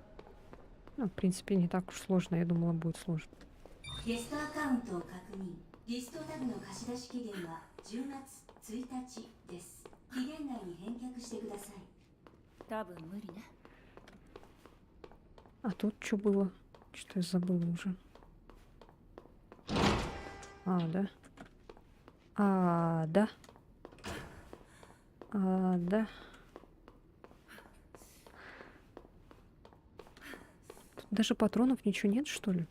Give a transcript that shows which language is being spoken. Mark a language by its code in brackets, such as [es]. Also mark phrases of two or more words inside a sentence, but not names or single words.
[ru] Ну, в принципе, не так уж сложно. Я думала, будет сложно. [ja] ゲストアカウントを確認。リストタグの貸し出し期限は10月1日です。期限内に返却してください。多分無理ね。 [ru] А тут что было? Что-то я забыла уже. А, да. А, да. А, да. Тут даже патронов ничего нет, что ли?